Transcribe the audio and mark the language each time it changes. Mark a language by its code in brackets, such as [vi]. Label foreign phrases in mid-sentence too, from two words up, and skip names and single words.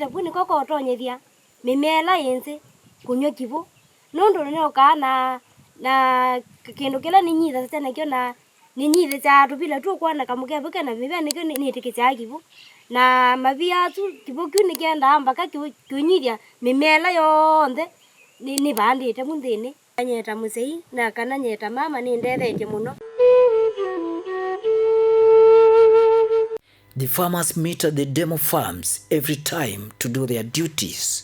[kam] pu niko kotonyethia mimela yense kunywa kivu nundu nioka na kindu kila ni nyitha tena kio na ni nyitha cha tupila tu kuona kamukebe kena mivia nikio nitikicha kivu na mavia tu kivu kiu nikienda mpaka kiunyithia mimela yonthe ni bandite munthini nyeta musei na kana nyeta mama ni ndethetie muno. [en] The farmers meet at the demo farms every time to do their duties.